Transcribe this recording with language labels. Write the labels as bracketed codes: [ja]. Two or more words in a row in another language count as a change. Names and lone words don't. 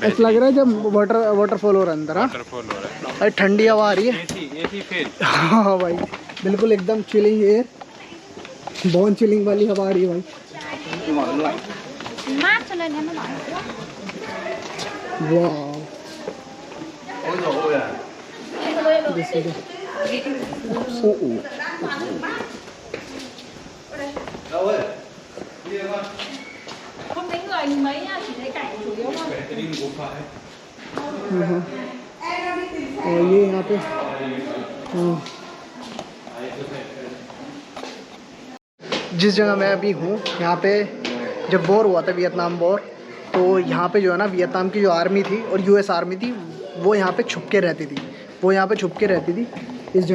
[hi] ऐसा लग रहा है जब वाटरफॉल हो रहा है अंदर। वाटरफॉल हो रहा है भाई, ठंडी हवा आ रही है। [en] AC fail. [hi] हाँ भाई, बिल्कुल एकदम [en] chilling air, [hi] बहुत चिलिंग वाली हवा आ रही है भाई। वाह, [vi] không thấy người mấy nha, chỉ thấy cảnh chủ yếu thôi. [hi] और ये यहाँ पे जिस जगह मैं अभी हूँ, यहाँ पे जब वॉर हुआ था, वियतनाम वॉर, तो यहाँ पे जो है ना, वियतनाम की जो आर्मी थी और यूएस आर्मी थी, वो यहाँ पे छुप के रहती थी, इस जगह।